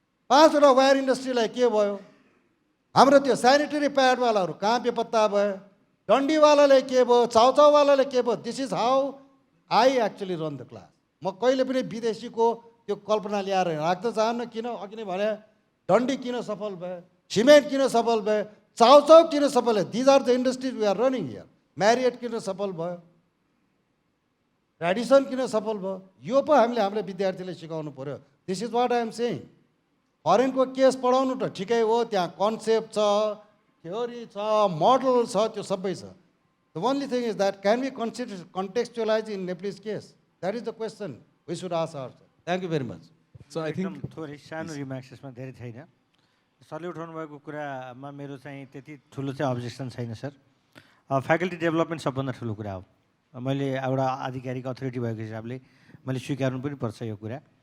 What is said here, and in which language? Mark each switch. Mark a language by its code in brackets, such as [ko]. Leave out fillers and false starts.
[ne] 5वटा wire इन्डस्ट्रीलाई के भयो? हाम्रो त्यो सेनिटरी प्याडवालाहरू कहाँ बेपत्ता भयो? डन्डीवालाले के भयो? चाउचाउवालाले के भयो? [en] This is how I actually run the class. [ne] म कहिले पनि विदेशीको त्यो कल्पना ल्याएर राख्न चाहन्न। किन? अघि नै भने डन्डी किन सफल भयो, सिमेन्ट किन सफल भयो, चाउचाउ किन सफल भयो? [en] These are the industries we are running here. [ne] म्यारिएट किन सफल भयो, ट्रेडिसन किन सफल भयो? यो पो हामीले हाम्रो विद्यार्थीले सिकाउनु पर्यो। [en] This is what I am saying. [ne] फरेनको case पढाउनु त ठिकै हो, त्यहाँ कन्सेप्ट छ, थ्योरी छ, मोडल छ, त्यो सबै छ। [en] The only thing is that can we contextualize in Nepalese case? That is the question we should ask ourselves. Thank you very much. So I think [ne] थोरै सानो रिमार्क्स यसमा धेरै छैन। सरले उठाउनु भएको कुरामा मेरो चाहिँ त्यति ठुलो चाहिँ अब्जेक्सन छैन सर। फ्याकल्टी डेभलपमेन्ट सबभन्दा ठुलो कुरा हो। मैले एउटा आधिकारिक अथोरिटी भएको हिसाबले मैले स्वीकार्नु पनि पर्छ यो कुरा।